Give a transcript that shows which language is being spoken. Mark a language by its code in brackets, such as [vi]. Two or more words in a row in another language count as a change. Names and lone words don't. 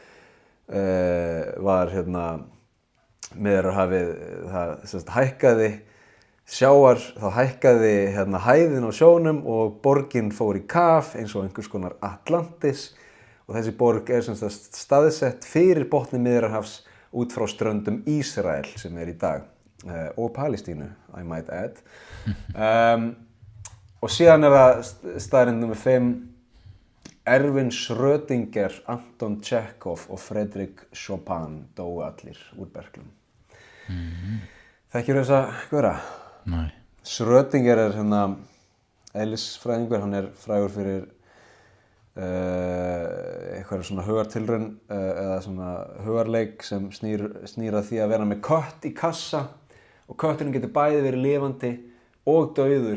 [is] var Miðjarðarhafið það sem sagt hækkaði sjáar, þá hækkaði hæðin á sjónum og borgin fór í kaf eins og einhvers konar Atlantis og þessi borg er sem sagt staðsett fyrir botni Miðjarðarhafs út frá ströndum Ísrael sem er í dag og Palestínu, [en] I might add. [is] Og síðan er það staðreynd nummer 5. Erwin Schrödinger, Anton Chekhov og Frédéric Chopin dóu allir úr berklum. Þekkirðu þessa gaura? Nei. Schrödinger er eðlisfræðingur, hann er frægur fyrir eitthvað svona hugartilraun eða svona hugarleik sem snýr að því að vera með kött í kassa og kötturinn getur bæði verið lifandi og dauður.